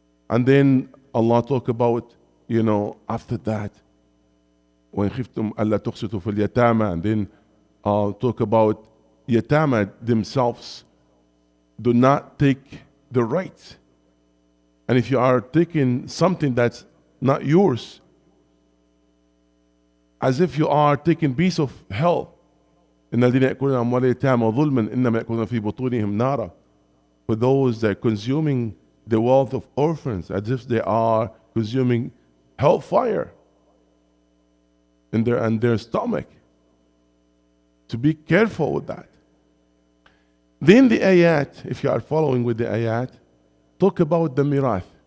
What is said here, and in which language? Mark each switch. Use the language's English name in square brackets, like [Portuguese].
[English] And then Allah talk about, after that, when [Arabic] khiftum alla tuqsitu fil yatama, [English] and then talk about yatama themselves do not take the right. And if you are taking something that's not yours, as if you are taking piece of hell. [Arabic] إن الذين يأكلون أموال اليتامى ظلما إنما يأكلون في بطونهم نارا. [English] For those that are consuming the wealth of orphans, as if they are consuming hellfire in their stomach. To be careful with that. Then the ayat, if you are following with the ayat, talk about the mirath.